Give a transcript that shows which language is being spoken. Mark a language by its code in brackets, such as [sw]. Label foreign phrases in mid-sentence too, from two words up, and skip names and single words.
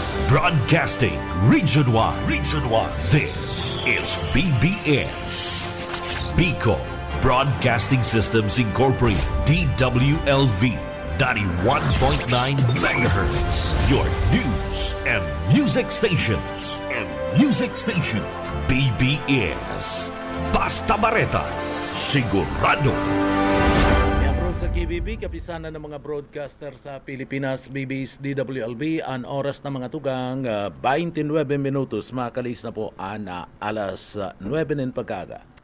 [en] Broadcasting Region 1. Region 1. This is BBS. Bicol Broadcasting Systems Incorporated. DWLV. 91.9 megahertz. Your news and music stations. [bik] BBS. Basta Bareta. Sigurado. Sa KBB, kapisanan ng mga broadcaster sa Pilipinas, BBS DWLB, ang oras ng mga tugang 29 minutos, makalis na po alas 9 ng pagkaga.